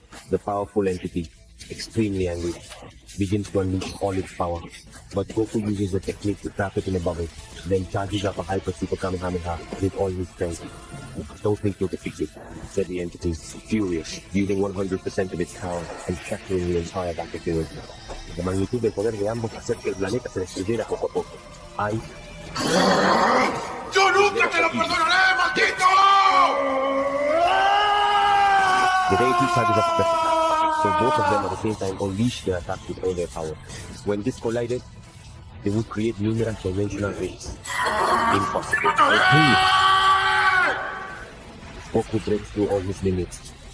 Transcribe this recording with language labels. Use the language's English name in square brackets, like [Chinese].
[English] The powerful entity, extremely angry, begins to unleash all its power. But Goku uses a technique to trap it in a bubble, then charges up a Hyper Super Kamehameha with all his strength. "Don't think you'll defeat it," said the entity, furious, using 100% of its power and shattering the entire battlefield. [Spanish] La magnitud del poder de ambos hace que el planeta se destruyera poco a poco. ¡Yo nunca te lo perdonaré, maldito! [English] The deity charges up the attack, so both of them at the same time unleash their attack with all their power. When this collided, they would create numerous dimensional rings. Impossible. Goku breaks through all his limits.